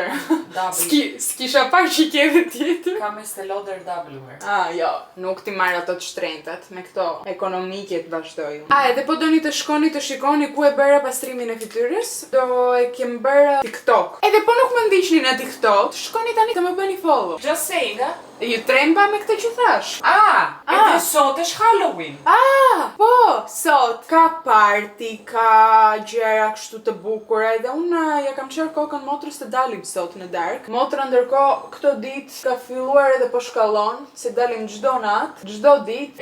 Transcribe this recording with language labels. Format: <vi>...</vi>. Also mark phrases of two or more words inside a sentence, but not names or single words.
<sq>S'kisha parë që ke edhe tjetër? Ka me Estée Lauder W. Jo, nuk ti marrë ato të shtrenjtat, me këto ekonomike të vazhdoj. Edhe po doni të shkoni të shikoni ku e bëra pastrimin e fytyrës, do e kem bërë TikTok. Edhe po nuk më ndiqni në TikTok, shkoni tani të më bëni follow.</sq> <en>Just saying,</en> <sq>Ju tremba me këtë që thash? Edhe sot është Halloween. Po, sot ka party, ka gjëra kështu të bukura edhe unë ja kam qërë kokën motrës të dalim sot në darkë. Motra ndërkohë këto ditë ka filluar edhe po shkallon, se dalim çdo natë, çdo ditë.</sq>